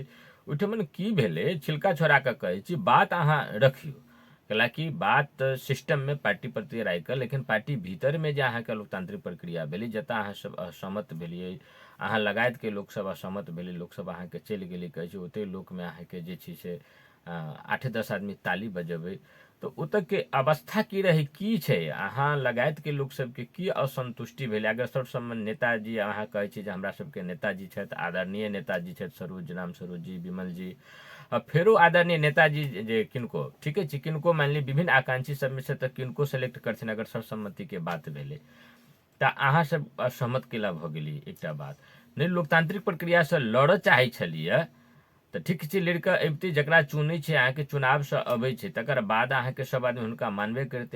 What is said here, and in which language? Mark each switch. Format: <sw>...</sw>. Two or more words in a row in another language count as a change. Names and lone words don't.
<mai>ओहिठमन की भेलै छिलका छोड़ा कऽ कहै छी, बात अहाँ रखियो, कैलाकि बात सिस्टम में पार्टी प्रति राखि, लेकिन पार्टी भीतर में जे अहाँके लोकतांत्रिक प्रक्रिया भेलै जतऽ अहाँ सब असहमत भेलियै, अहाँ लगायत के लोक सब असहमत भेलै, लोक सब अहाँके चलि गेलै, कहै छै ओते लोक में अहाँके जे छै से 8-10 आदमी ताली बजेबै तो ओतऽ के अवस्था की रही, की छै, अहाँ लगायत के लोक सबके की असंतुष्टि भेलै? अगर सर्वसम्मत नेताजी अहाँ कहै छी जे हमरा सबके नेताजी छथि, आदरणीय नेताजी छथि, सरोज राम सरोज जी, विमल जी, फेरो आदरणीय नेताजी जे किनको ठीके छै, किनको मान ली विभिन्न आकांक्षी सब में से तऽ किनको सेलेक्ट करथिन, अगर सर्वसम्मति के बात भेलै तऽ अहाँ सब असहमत केला भऽ गेली। एकटा बात नहीं, लोकतांत्रिक प्रक्रिया से लड़ऽ चाहै छलियै तऽ ठीक छै लड़िकऽ अबिते जकरा चुनै छै अहाँके चुनावसँ अबै छै तकर बाद अहाँके सब आदमी हुनका मानबे करतै</mai>